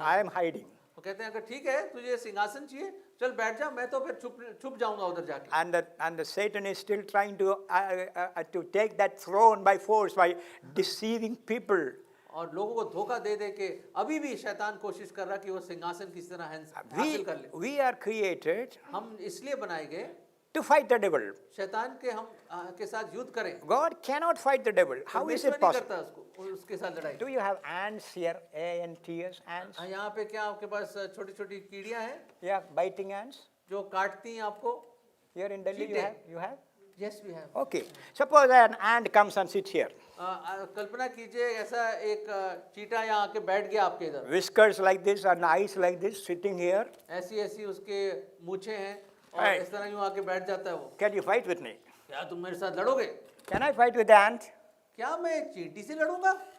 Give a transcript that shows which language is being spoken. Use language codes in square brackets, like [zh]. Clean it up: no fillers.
[en] I am hiding. [hi] वो कहते हैं अगर ठीक है तुझे सिंहासन चाहिए चल बैठ जा मैं तो फिर छुप जाऊंगा उधर जाके। [en] And the Satan is still trying to take that throne by force by deceiving people. [hi] और लोगों को धोखा दे दे के अभी भी शैतान कोशिश कर रहा कि वो सिंहासन किस तरह हासिल कर ले। [en] We are created [hi] हम इसलिए बनाए गए [en] to fight the devil. [hi] शैतान के हम के साथ युद्ध करें। [en] God cannot fight the devil. How is it possible? [hi] करता उसके साथ लड़ाई। [en] Do you have ants here? A-N-T-S, ants? [hi] यहाँ पे क्या आपके पास छोटी छोटी कीड़ियाँ हैं? [en] Yeah, biting ants. [hi] जो काटती हैं आपको? [en] Here in Delhi you have? Yes, we have. Okay. Suppose an ant comes and sits here. [hi] कल्पना कीजिए ऐसा एक चींटा यहाँ आके बैठ गया आपके इधर। [en] Whiskers like this and eyes like this, sitting here. [hi] ऐसी ऐसी उसके मूछें हैं और इस तरह यूँ आके बैठ जाता है वो। [en] Can you fight with me? [hi] क्या तुम मेरे साथ लड़ोगे? [en] Can I fight with the ant? [hi] क्या मैं चींटी से लड़ूंगा?